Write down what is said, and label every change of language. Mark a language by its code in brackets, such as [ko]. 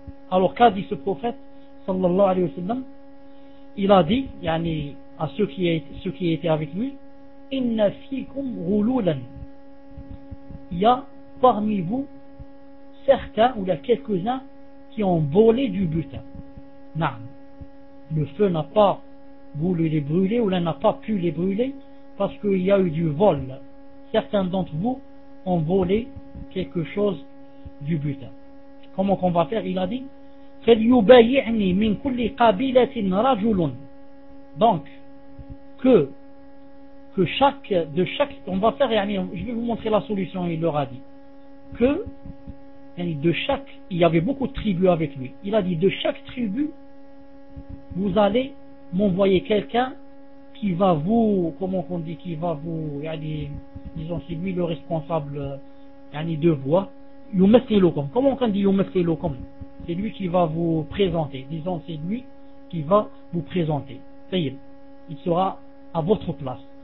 [fr] Alors qu'a dit ce prophète sallallahu alayhi wa sallam? Il a dit yani, à ceux qui étaient avec lui, [ar] inna fikum ghululan, [fr] il y a parmi vous certains ou il y a quelques-uns qui ont volé du butin. Naam. Le feu n'a pas voulu les brûler ou il n'a pas pu les brûler parce qu'il y a eu du vol. Certains d'entre vous ont volé quelque chose du butin. Comment qu'on va faire? Il a dit [ar] فَلْيُبَيِعْنِ مِنْ كُلِّ قَبِيلَةٍ رَجُلٌ. [fr] Donc que chaque, de chaque, on va faire, je vais vous montrer la solution. Il leur a dit que de chaque, il y avait beaucoup de tribus avec lui, il a dit de chaque tribu vous allez m'envoyer quelqu'un qui va vous, comment qu'on dit, qui va vous, disons c'est lui le responsable de voix, comment on dit يمثلكم, c'est lui qui va vous présenter, disons c'est lui qui va vous présenter, il sera à votre place.